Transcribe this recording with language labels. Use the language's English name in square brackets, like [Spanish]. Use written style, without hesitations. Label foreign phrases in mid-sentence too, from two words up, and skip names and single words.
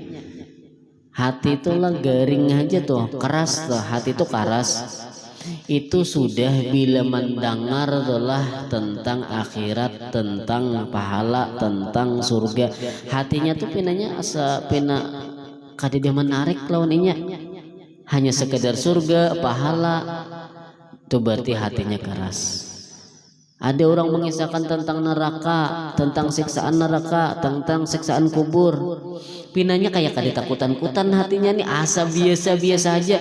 [Banjar] Hati itulah garing aja tuh, keras tuh, hati itu keras. Itu sudah bila mendengar adalah tentang akhirat, tentang pahala, tentang surga, hatinya tuh pinanya asa pina kada dia menarik lawannya, hanya sekedar surga, pahala, itu berarti hatinya keras. Ada orang mengisahkan tentang neraka, tentang siksaan neraka, tentang siksaan kubur, pinanya kayak kada takutan-kutan hatinya nih, asa biasa-biasa aja.